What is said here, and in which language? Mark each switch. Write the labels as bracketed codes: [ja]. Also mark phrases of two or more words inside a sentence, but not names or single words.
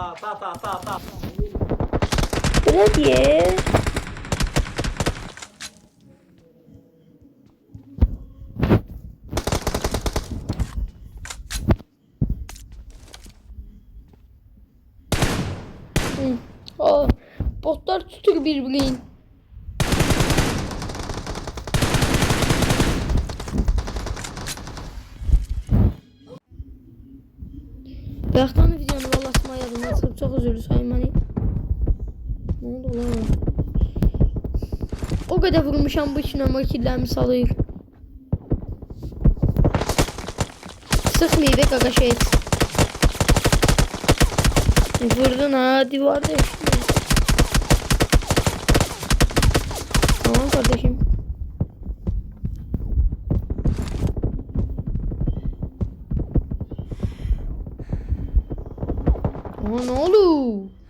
[tr] Ne diye? [az] Aa, botlar tutur birbirini. Yaxtan videonu vallahi yadımdan çıxıb çox üzrlü sayın məni. [tr] Ne oldu lan? [az] O qədər vurmuşam bu 2 nömrə killərimi salıyır. Sıxmayıb qaqa şey. [tr] Vurdun ha divarda işte. Tamam kardeşim. Aa, ne oldu?